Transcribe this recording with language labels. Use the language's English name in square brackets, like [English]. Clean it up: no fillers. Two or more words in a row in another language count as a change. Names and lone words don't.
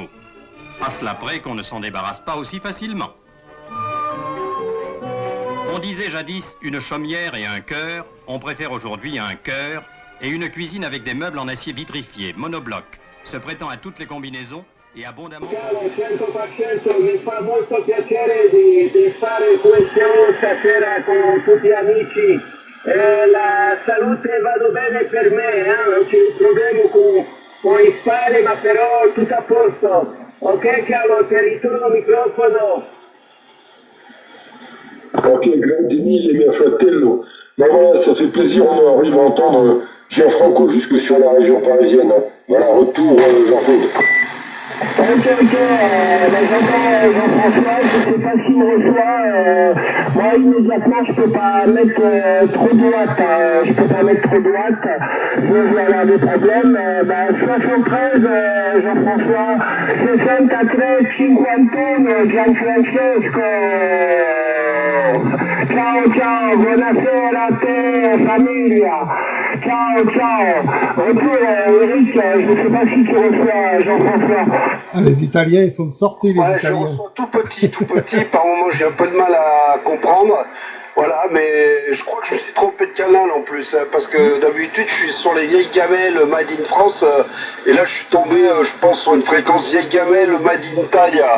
[French] À cela près qu'on ne s'en débarrasse pas aussi facilement. On disait jadis une chaumière et un cœur, on préfère aujourd'hui un cœur et une cuisine avec des meubles en acier vitrifié, monobloc, se prêtant à toutes les combinaisons e abondamment... [Italian] Mi fa molto piacere di fare questo stasera con tutti gli amici La salute vado bene per me, non c'è problema con i spari, ma però tutto a posto. Ok Carlo, ti ritorno al microfono. Ok, Glandini, il est bien fratello. [French] Ben voilà, ça fait plaisir, on arrive à entendre Gianfranco jusque sur la région parisienne. Voilà, retour Jean-Claude. Ok, j'entends Jean-François, je sais pas s'il me reçoit. Moi, immédiatement, je peux pas mettre trop droite. Je peux pas mettre trop droite, sinon je vais avoir des problèmes. 73, Jean-François, 63, 51, Gianfrancesco. [Italian] Ciao, buonasera a te, famiglia. Ciao. [French] Retour, Eric, je sais pas si tu reçois Jean-François. Ah, les Italiens, ils sont sortis, les Ouais, je Italiens. reçois tout petit. Par moment, j'ai un peu de mal à comprendre. Voilà, mais je crois que je me suis trompé de canal en plus, parce que d'habitude, je suis sur les vieilles gamelles [English] Made in France, [French] et là, je suis tombé, je pense, sur une fréquence vieille gamelle [English] Made in [French] Italia.